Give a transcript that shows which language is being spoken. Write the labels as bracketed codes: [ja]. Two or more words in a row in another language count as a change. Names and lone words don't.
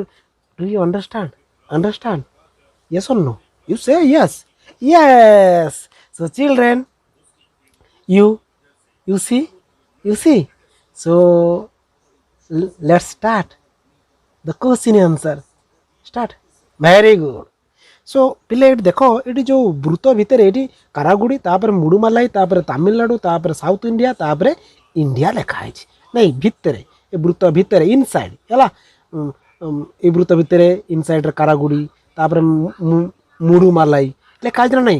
[en] Do you understand? Understand? Yes or no? You say yes. Yes. So children, you see. So let's start the question answer. Start. Very good. [or] So ପିଲେ ଏଠି ଦେଖ, ଏଠି ଯେଉଁ ବୃତ୍ତ ଭିତରେ ଏଠି କାରାଗୁଡ଼ି, ତାପରେ ମୁଡ଼ୁମାଲାଇ, ତାପରେ ତାମିଲନାଡ଼ୁ, ତାପରେ ସାଉଥ ଇଣ୍ଡିଆ, ତାପରେ ଇଣ୍ଡିଆ ଲେଖା ହେଇଛି ନାଇଁ। ଭିତରେ ଏ ବୃତ୍ତ ଭିତରେ ଇନସାଇଡ୍, ହେଲା, ଏ ବୃତ୍ତ ଭିତରେ ଇନସାଇଡ୍ରେ କାରାଗୁଡ଼ି, ତାପରେ ମୁଡ଼ୁମାଲାଇ ଲେଖା ହେଇଛି ନା ନାହିଁ।